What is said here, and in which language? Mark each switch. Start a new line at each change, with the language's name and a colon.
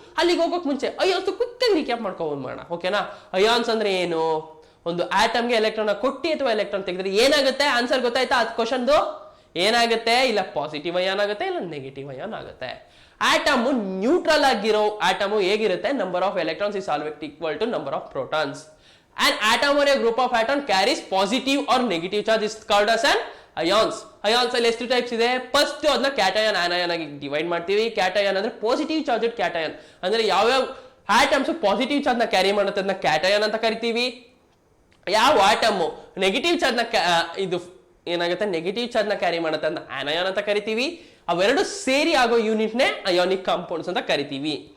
Kannada: ಅಲ್ಲಿಗೆ ಹೋಗೋಕೆ ಮುಂಚೆ ಅಯಾನ್ಸ್ ಕ್ವಿಕ್ ಆಗಿ ರಿಕ್ಯಾಪ್ ಮಾಡ್ಕೊಂಡು ಮಾಡೋಣ. ಓಕೆನಾ? ಅಯಾನ್ಸ್ ಅಂದ್ರೆ ಏನು? ಒಂದು ಆಟಮ್ಗೆ ಎಲೆಕ್ಟ್ರಾನ್ ಕೊಟ್ಟಿ ಅಥವಾ ಎಲೆಕ್ಟ್ರಾನ್ ತೆಗೆದ್ರೆ ಏನಾಗುತ್ತೆ? ಆನ್ಸರ್ ಗೊತ್ತಾಯ್ತಾ? ಅದು ಕ್ವಶನ್ದು ಏನಾಗುತ್ತೆ? ಇಲ್ಲ ಪಾಸಿಟಿವ್ ಅಯಾನ್ ಆಗುತ್ತೆ, ಇಲ್ಲ ನೆಗೆಟಿವ್ ಅಯಾನ್ ಆಗುತ್ತೆ. ಆಟಮ್ ನ್ಯೂಟ್ರಲ್ ಆಗಿರೋ ಆಟಮ್ ಹೇಗಿರುತ್ತೆ?
English: Number of electrons is always equal to number of protons. An atom or a group of atom carries positive or negative charge is called as an ions.
Kannada: Ions ಅಲ್ಲಿ ಎಷ್ಟು types ಇದೆ? First ಅದನ್ನ cation anion ಆಗಿ divide ಮಾಡ್ತೀವಿ. Cation ಅಂದ್ರೆ positive charge cation. ಅಂದ್ರೆ ಯಾವ್ಯಾವ atoms positive charge ನ ಕ್ಯಾರಿ ಮಾಡುತ್ತೆ ಅದನ್ನ ಕ್ಯಾಟಯಾನ್ ಅಂತ ಕರಿತೀವಿ. ಯಾವ ಆಟಮ್ ನೆಗೆಟಿವ್ ಚಾರ್ಜ್ ನ ಇದು ಏನಾಗುತ್ತೆ? ನೆಗೆಟಿವ್ ಚಾರ್ಜ್ ನ ಕ್ಯಾರಿ ಮಾಡುತ್ತೆ ಅದನ್ನ ಆನಯಾನ್ ಅಂತ ಕರಿತೀವಿ. ಅವೆರಡು ಸೇರಿ ಆಗೋ ಯೂನಿಟ್ ನೇ ಅಯಾನಿಕ್ ಕಾಂಪೌಂಡ್ಸ್ ಅಂತ ಕರಿತೀವಿ.